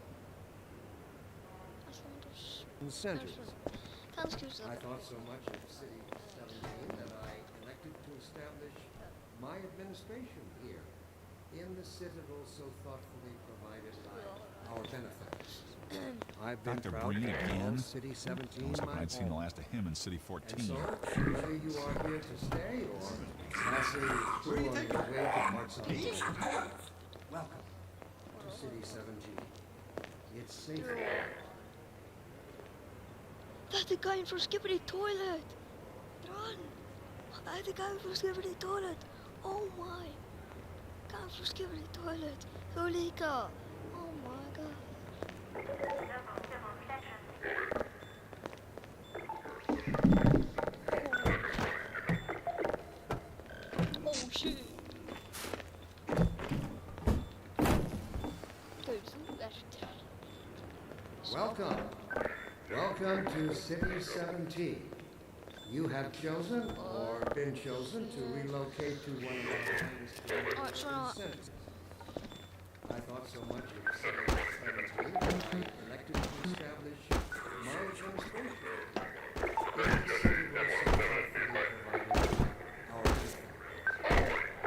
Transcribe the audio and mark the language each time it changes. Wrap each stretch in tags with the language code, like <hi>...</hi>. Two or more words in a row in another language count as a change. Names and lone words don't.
<en>Centers. Kannski I thought so much of City 17 that I elected to establish my administration here in the citadel so thoughtfully provided by our benefactors. I've been Dr. proud Breen to call again? City 17 Almost my like I'd seen the home. last of him in City And 14. so, whether you are here to stay or passing through on your way to parts of the world, welcome to City 17. It's safer.</en> <is>Þetta er gæinn frá Skipper í Toilet. Run! Þetta er gæinn frá Skipper í Toilet.</is> <en>Oh my.</en> <is>Gæinn frá Skipper í Toilet. Þú líka.</is> <en>Oh my god. Oh shit. Dude,</en> <is>þú ert.</is> <en>Welcome. Welcome to City 17. You have chosen or been chosen to relocate to one of our finest centers. I thought so much of City 17 that I elected to establish my administration in the city where so thoughtfully provided our benefactors.</en>